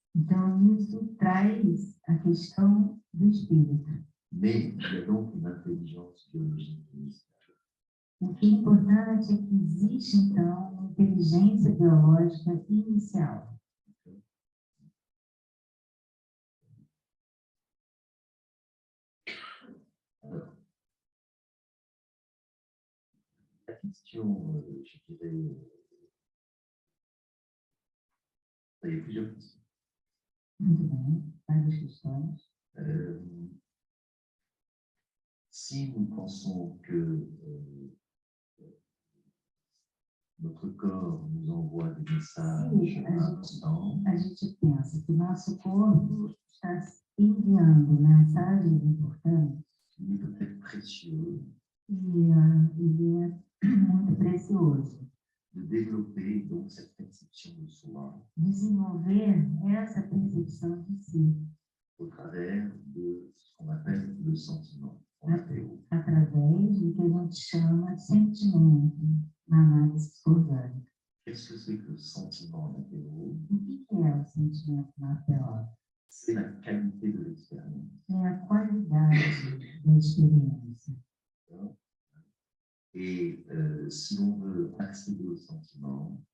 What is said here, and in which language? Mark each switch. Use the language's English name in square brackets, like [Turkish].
[Portuguese] Então, isso traz a questão do espírito. [French] Mais il y a donc une intelligence biologique initiale. [Portuguese] O que é importante é que existe, então, uma inteligência biológica inicial. [French] Alors, la question, je dirais, il y a plusieurs questions. [Portuguese] Muito bem, várias questões. [French] Si nous pensons que notre corps nous envoie des messages importants, [Portuguese] A gente pensa que nosso corpo está enviando mensagens importantes [French] il est peut-être précieux [Portuguese] e ele é muito precioso. [French] de développer donc cette perception de soi [Portuguese] Desenvolver essa percepção de si [French] au travers de ce qu'on appelle le sentiment en apéro. [Portuguese] através do que a gente chama de sentimento na análise psicológica. [French] Qu'est-ce que c'est que le sentiment en apéro? [Portuguese] O que é o sentimento na PO? [French] C'est la qualité de l'expérience. [Portuguese] É a qualidade da experiência. [French] Et si on veut accéder au sentiment,